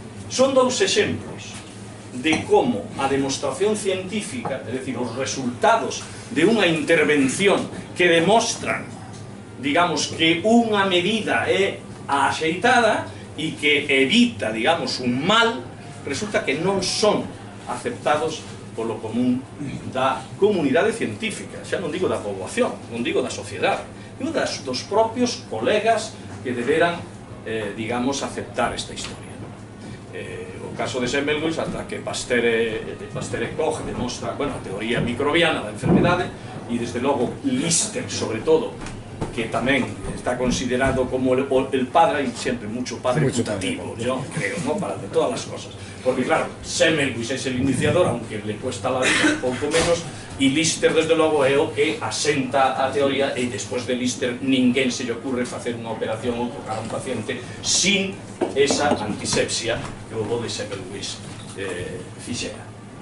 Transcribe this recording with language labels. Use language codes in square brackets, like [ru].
[gl] Son 2 exemplos de como a demostración científica, é dicir, os resultados de unha intervención que demostran, digamos, que unha medida é a axeitada e que evita, digamos, un mal, resulta que non son aceptados polo común da comunidade científica, xa non digo da poboación, non digo da sociedade, digo dos propios colegas que deberan, digamos, aceptar esta historia. O caso de Semmelweis, ata que Pasteur e Koch demostra, bueno, a teoría microbiana da enfermedade, e desde logo Lister, sobre todo, que tamén está considerado como [es] el padre, y siempre mucho padre putativo, yo creo, ¿no? Para de todas las cosas. Porque claro, Semmelweis es el iniciador, aunque le cuesta la vida [gl] un pouco menos, e Lister, desde logo, é o que asenta a teoría, e despois de Lister ninguén se lle ocurre facer unha operación ou tocar a un paciente sin esa antisepsia que o de Semmelweis fixera.